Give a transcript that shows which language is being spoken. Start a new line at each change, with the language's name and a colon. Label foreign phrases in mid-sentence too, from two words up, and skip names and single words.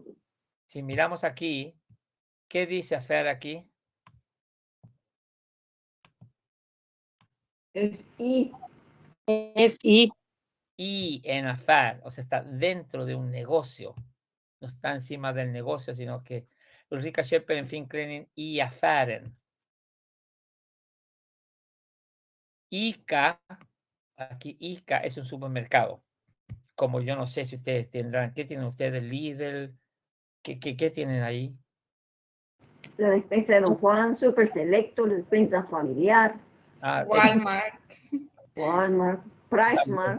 Spanish: Si miramos aquí, ¿qué dice Affären aquí? Es I. Es I. Y en affär, o sea, está dentro de un negocio. No está encima del negocio, sino que
Swedish: Ulrika köper en finklädning i affären.
Spanish: ICA, aquí ICA es un supermercado. Como yo no sé si ustedes tendrán, ¿qué tienen ustedes? Lidl, ¿qué tienen ahí? La despensa de Don Juan, Super Selecto, la despensa familiar, Ah, Walmart. Walmart, PriceMart.